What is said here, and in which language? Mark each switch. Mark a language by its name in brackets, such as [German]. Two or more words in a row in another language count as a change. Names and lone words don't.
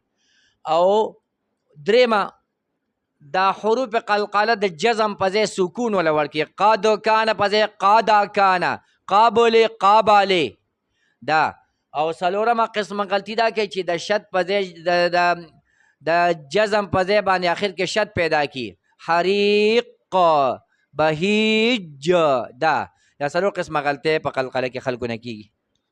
[Pashto] او دریمه دا حروف قلقله د جزم په ځای سکون ولا ورکړي [Arabic] قد کان [Pashto] په ځای [Arabic] قد کان [Pashto] قابل دا. او څلورمه قسمه غلطی دا کې چې د شد په ځای د جزم په ځای باندې آخر کې شد پیدا کی [Arabic] حریق بهیج [Pashto] دا څلور قسمه غلطۍ په قلقله کې خلکو نه کیږي.